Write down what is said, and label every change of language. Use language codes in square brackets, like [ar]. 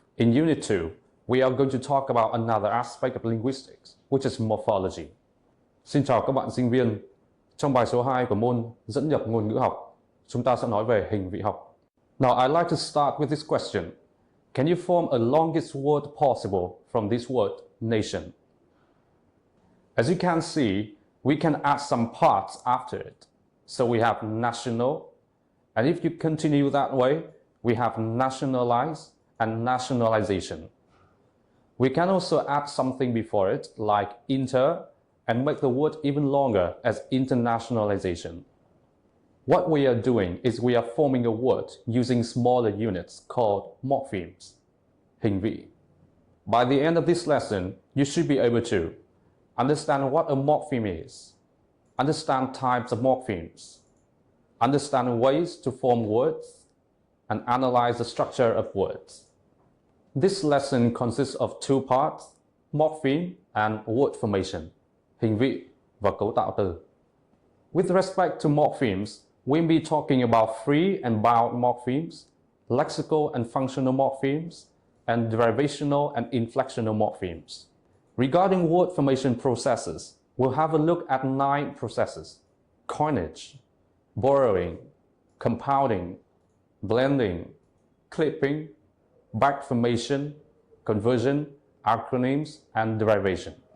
[en] In Unit 2, we are going to talk about another aspect of linguistics, which is morphology. [vi] Xin chào các bạn sinh viên. Trong bài số 2 của môn dẫn nhập ngôn ngữ học, chúng ta sẽ nói về hình vị học. [en] Now I'd like to start with this question. Can you form a longest word possible from this word, nation? As you can see, we can add some parts after it. So we have national, and if you continue that way, we have nationalize and nationalization. We can also add something before it, like inter, and make the word even longer as internationalization. What we are doing is we are forming a word using smaller units called morphemes, hình vị. By the end of this lesson, you should be able to understand what a morpheme is, understand types of morphemes, understand ways to form words, and analyze the structure of words. This lesson consists of two parts, morpheme and word formation, [vi] hình vị và cấu tạo từ. [en] With respect to morphemes, we'll be talking about free and bound morphemes, lexical and functional morphemes, and derivational and inflectional morphemes. Regarding word formation processes, we'll have a look at 9 processes: coinage, borrowing, compounding, blending, clipping, back formation, conversion, acronyms, and derivation.